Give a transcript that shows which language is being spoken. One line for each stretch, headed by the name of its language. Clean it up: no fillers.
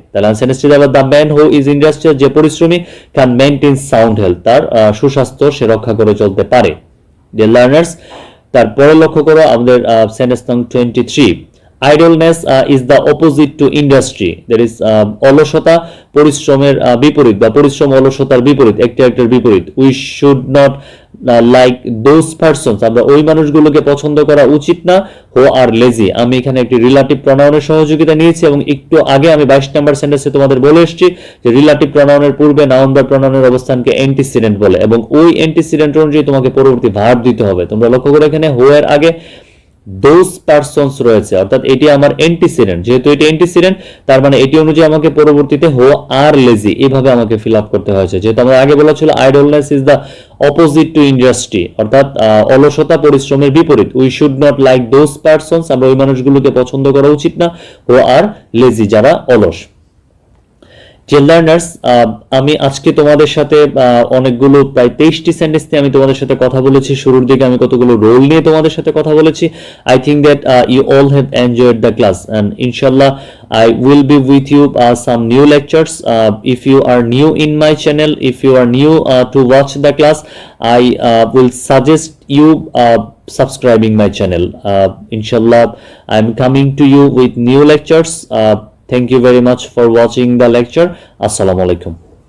Bangla: তাহলে সেন্টেন্সটি হবে
English: the man who is industrious,
Bangla: যে পরিশ্রমী,
English: can maintain sound health,
Bangla: তার সুস্বাস্থ্য সে রক্ষা করে চলতে পারে। ডিয়ার লার্নার্স, তারপরে লক্ষ্য করো আমাদের সেন্টেন্স নং 23,
English: idleness is the opposite to industry,
Bangla: that is অলসতা পরিশ্রমের বিপরীত বা পরিশ্রম অলসতার বিপরীত, একটার বিপরীত।
English: we should not like those persons,
Bangla: আমরা ওই মানুষগুলোকে পছন্দ করা উচিত না
English: who are lazy।
Bangla: আমি এখানে একটি রিলেটিভ প্রনাউনের সহযোগিতা নিয়েছি এবং একটু আগে আমি 22 নাম্বার সেন্টেন্সে তোমাদের বলে এসেছি যে রিলেটিভ প্রনাউনের পূর্বে নাউন বা প্রনাউনের অবস্থানকে অ্যান্টিসিডেন্ট বলে এবং ওই অ্যান্টিসিডেন্ট অনুযায়ী তোমাকে পরবর্তী ভার্ব দিতে হবে। তোমরা লক্ষ্য করো এখানে who এর আগে those persons রয়েছে, অর্থাৎ এটি আমার অ্যান্টিসিডেন্ট। যেহেতু এটি অ্যান্টিসিডেন্ট, তার মানে এটি অনুযায়ী আমাকে পরবর্তীতে হো আর লেজি এভাবে আমাকে ফিল আপ করতে হয়েছে। যেহেতু আমরা আগে বলা ছিল
English: idleness is the opposite to industry,
Bangla: অর্থাৎ অলসতা পরিশ্রমের বিপরীত।
English: we should not like those persons,
Bangla: আমরা ওই মানুষগুলোকে পছন্দ করা উচিত না
English: who are lazy,
Bangla: যারা অলস। যে লার্নার্স, আমি আজকে তোমাদের সাথে অনেকগুলো প্রায় 23টি সেন্টেন্স নিয়ে আমি তোমাদের সাথে কথা বলেছি। শুরুর দিকে আমি কতগুলো রোল নিয়ে তোমাদের সাথে কথা বলেছি।
English: I think that you all have enjoyed the class and ইনশাল্লাহ I will be with you some new lectures. If you are new in my channel, if you are new to watch the class, I will suggest you subscribing my channel. Inshallah, I'm coming to you with new lectures. Thank you very much for watching the lecture. Assalamu alaikum.